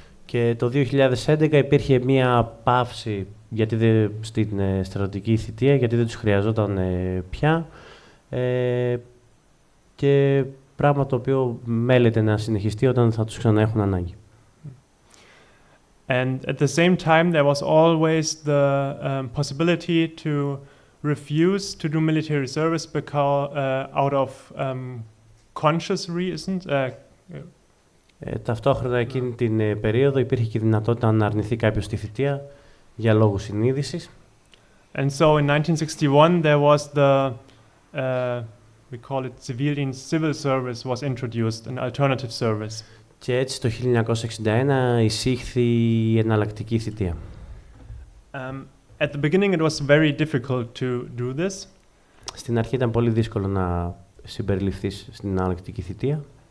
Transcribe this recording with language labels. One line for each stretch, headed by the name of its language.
Greek: Και το 2011 υπήρχε μία παύση στην στρατιωτική θητεία, γιατί δεν τους χρειαζόταν πια. Και πράγμα το οποίο μέλεται να συνεχιστεί όταν θα τους ξαναέχουν ανάγκη.
English: And at the same time, there was always the possibility to refuse to do military service because out of conscious reasons.
Greek: Ταυτόχρονα εκείνη την περίοδο υπήρχε και η δυνατότητα να αρνηθεί κάποιος τη θητεία για λόγους συνείδησης.
English: And so in 1961 there was the we call it civil service was introduced, an alternative service.
Greek: Και έτσι το 1961 εισήχθη η εναλλακτική θητεία.
English: At the beginning it was very difficult to do this.
Greek: Στην αρχή ήταν πολύ δύσκολο να συμπεριληφθείς στην εναλλακτική θητεία.